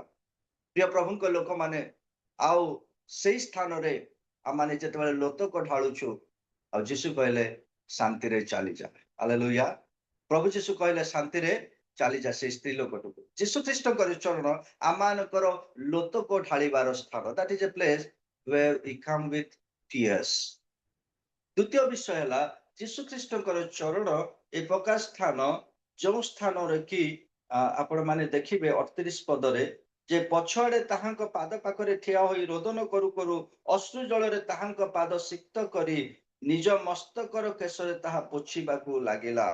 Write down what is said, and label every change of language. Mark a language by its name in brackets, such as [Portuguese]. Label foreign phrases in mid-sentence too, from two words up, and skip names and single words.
[Odia] ପ୍ରିୟ ପ୍ରଭୁଙ୍କ ଲୋକମାନେ, ଆଉ ସେଇ ସ୍ଥାନରେ ଆମମାନେ ଯେତେବେଳେ ଲୋତକ ଢାଳୁଛୁ, ଆଉ ଯୀଶୁ କହିଲେ ଶାନ୍ତିରେ ଚାଲିଯା। ହାଲେଲୁୟା। ପ୍ରଭୁ ଯୀଶୁ କହିଲେ ଶାନ୍ତିରେ ଚାଲିଯା ସେଇ ସ୍ତ୍ରୀ ଲୋକଟିକୁ। ଯୀଶୁ ଖ୍ରୀଷ୍ଟଙ୍କର ଚରଣ ଆମମାନଙ୍କର ଲୋତକ ଢାଳିବାର ସ୍ଥାନ। [English] that is a place where we come with tears। [Odia] ଦ୍ୱିତୀୟ ବିଷୟ ହେଲା ଯୀଶୁ ଖ୍ରୀଷ୍ଟଙ୍କର ଚରଣ ଏ ପ୍ରକାର ସ୍ଥାନ ଯେଉଁ ସ୍ଥାନରେ କି ଆପଣ ମାନେ ଦେଖିବେ 38 ପଦରେ, ଯେ ପଛଆଡେ ତାହାଙ୍କ ପାଦ ପାଖରେ ଠିଆ ହୋଇ ରୋଦନ କରୁ କରୁ ଅଶ୍ରୁ ଜଳରେ ତାହାଙ୍କ ପାଦ ସିକ୍ତ କରି ନିଜ ମସ୍ତକର କେଶରେ ତାହା ପୋଛିବାକୁ ଲାଗିଲା।